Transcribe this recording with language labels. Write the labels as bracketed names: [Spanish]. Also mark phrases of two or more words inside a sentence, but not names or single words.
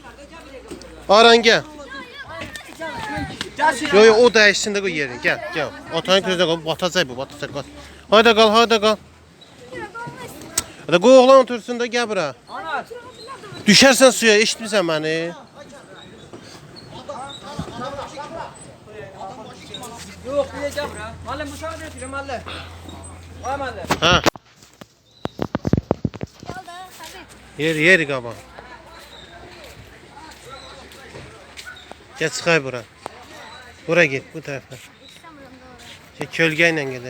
[Azerbaijani] Yo, o dəyişsin də qoy yerin. Gəl. Otanın közünə qoy, batacaq bu. Hayda qal. Hadi qoy oğlan otursun da, gəl bura. Düşərsən suya, eşitmirsən məni? [Turkish] Yok, diyeceğim bura. Mahalle müsaade ediyor mahalle. Vay mahalle. Ha, Yolda Habib. [Azerbaijani] yeri qabaq. Gəl çıxay bura. Bura git, bu tərəfə. Kölgə ilə gedək.